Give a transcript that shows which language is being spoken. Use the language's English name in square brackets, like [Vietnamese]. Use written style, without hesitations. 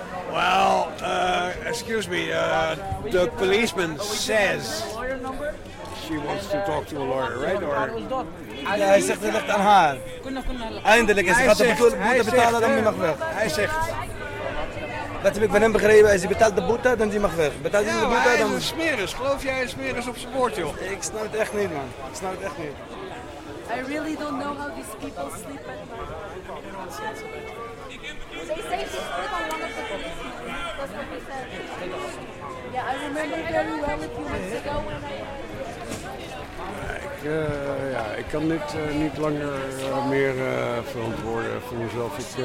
[English] Well, excuse me, the policeman says she wants to talk to a lawyer, right? Or... [Dutch] Ja, hij zegt het ligt aan haar. Eindelijk, en ze gaat de boete betalen, dan die mag weg. Hij zegt... Wat heb ik van hem begrepen? Als hij betaalt de boete, dan die mag weg. Betaalt hij de boete, dan... Hij is een smeris. Geloof jij een smeris op zijn woord, joh? Ik snap het echt niet, man. Ik snap het echt niet. [English] I really don't know how these people sleep at night. They say she slept on one of the policemen. That's what he said. Yeah, I remember very well a few months ago when I... [Dutch] Ik kan dit niet langer meer verantwoorden voor mezelf.